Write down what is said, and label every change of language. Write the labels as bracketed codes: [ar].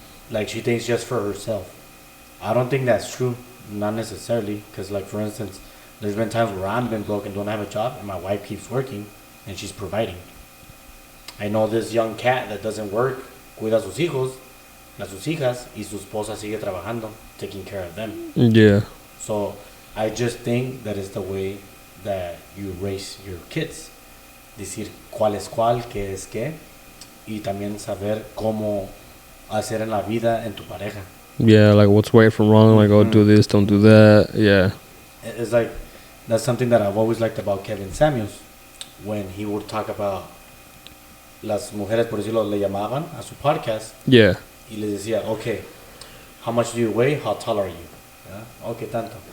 [en] Like, she thinks just for herself. I don't think that's true, not necessarily, because like, for instance, there's been times where I've been broke and don't have a job, and my wife keeps working, and she's providing. I know this young cat that doesn't work, [es] cuida a sus hijos, a sus hijas, y su esposa sigue trabajando, [en] taking care of them. Yeah. So I just think that is the way that you raise your kids. [es] Decir cuál es cuál, qué es qué, y también saber cómo hacer en la vida en tu pareja. [en] Yeah, like what's right from wrong, like, oh, do this, don't do that. Yeah. It's like, that's something that I've always liked about Kevin Samuels, when he would talk about [es] las mujeres, por decirlo, le llamaban a su podcast. [en] Yeah. [es] Y les decía, [en] okay, how much do you weigh? How tall are you? Yeah? Okay, [es] tanto.